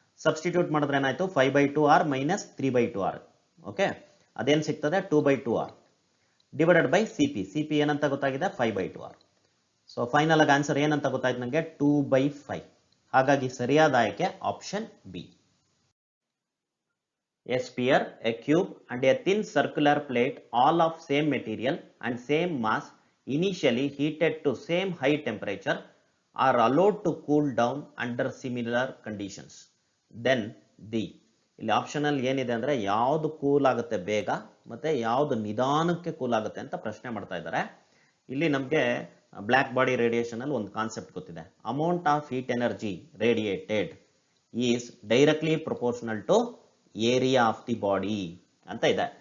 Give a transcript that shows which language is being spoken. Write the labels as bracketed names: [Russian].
[Kannada] Substitute ಮಾಡಿದ್ರೆ ಏನಾಯ್ತು 5/2r minus 3/2r. Okay, ಅದೇನು ಸಿಗ್ತದೆ 2/2r divided by C P ಏನಂತ ಗೊತ್ತಾಗಿದೆ 5/2r. ಸೊ ಫೈನಲ್ ಆಗಿ ಆನ್ಸರ್ ಏನಂತ ಗೊತ್ತಾಯ್ತು ನನಗೆ 2/5. ಹಾಗಾಗಿ ಸರಿಯಾದ ಆಯ್ಕೆ option B. [English] A sphere, a cube and a thin circular plate all of same material and same mass initially heated to same high temperature are allowed to cool down under similar conditions. Then the [Kannada] ಇಲ್ಲಿ optional ಏನಿದೆ ಅಂದರೆ ಯಾವುದು cool ಆಗುತ್ತೆ ಬೇಗ ಮತ್ತು ಯಾವುದು ನಿಧಾನಕ್ಕೆ cool ಆಗುತ್ತೆ ಅಂತ ಪ್ರಶ್ನೆ ಮಾಡ್ತಾ ಇದ್ದಾರೆ. ಇಲ್ಲಿ ನಮಗೆ ಬ್ಲ್ಯಾಕ್ ಬಾಡಿ ರೇಡಿಯೇಷನಲ್ಲಿ ಒಂದು ಕಾನ್ಸೆಪ್ಟ್ ಗೊತ್ತಿದೆ. [English] amount of heat energy radiated is directly proportional to area of the body [Kannada] ಅಂತ ಇದೆ.